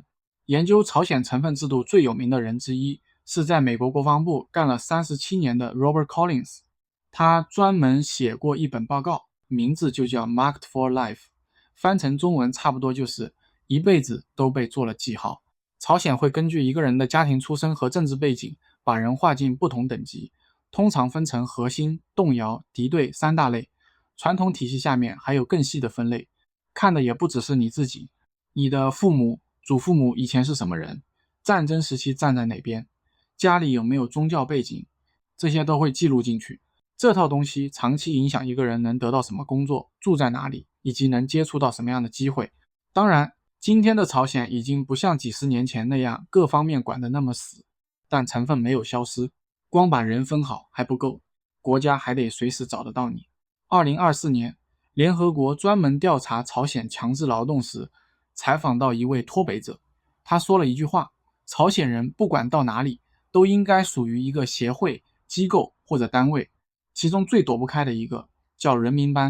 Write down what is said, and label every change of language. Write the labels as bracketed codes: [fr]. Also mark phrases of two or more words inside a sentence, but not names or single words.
[zh] 研究朝鮮成分制度最有名的人之一，是在美國國防部幹了37年的 Robert Collins， 他專門寫過一本報告，名字就叫 Marked for Life，翻成中文差不多就是一輩子都被做了記號。朝鮮會根據一個人的家庭出身和政治背景，把人劃進不同等級，通常分成核心、動搖、敵對3大類。傳統體系下面還有更細的分類，看的也不只是你自己，你的父母、祖父母以前是什麼人，戰爭時期站在哪邊，家裡有沒有宗教背景，這些都會記錄進去。這套東西長期影響一個人能得到什麼工作，住在哪裡，以及能接觸到什麼樣的機會。當然，今天的朝鮮已經不像幾十年前那樣各方面管得那麼死，但成分沒有消失，光把人分好還不夠，國家還得隨時找得到你。2024年，聯合國專門調查朝鮮強制勞動時，採訪到一位脫北者，他說了一句話：朝鮮人不管到哪裡，都應該屬於一個協會、機構或者單位，其中最躲不開的一個叫人民班。